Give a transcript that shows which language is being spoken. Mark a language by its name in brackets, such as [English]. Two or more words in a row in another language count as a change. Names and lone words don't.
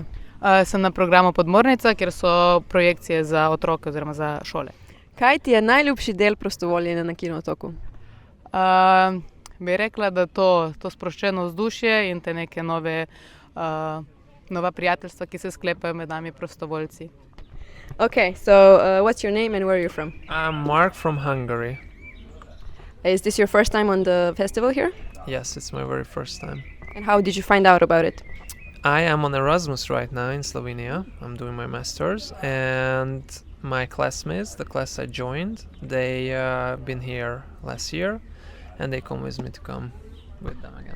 [Slovenian] Sem na programu Podmornica, kjer so projekcije za otroke oziroma za šole. Kaj ti je najljubši del prostovoljenja na Kinotoku? Bi rekla, da to sproščeno vzdušje in te neke nova prijateljstva, ki se sklepajo med nami prostovoljci. [English] Okay, so what's your name and where are you from? I'm Mark from Hungary. Is this your first time on the festival here? Yes, it's my very first time. And how did you find out about it? I am on Erasmus right now in Slovenia. I'm doing my master's, and my classmates, the class I joined, they been here last year, and they convinced me to come with them again.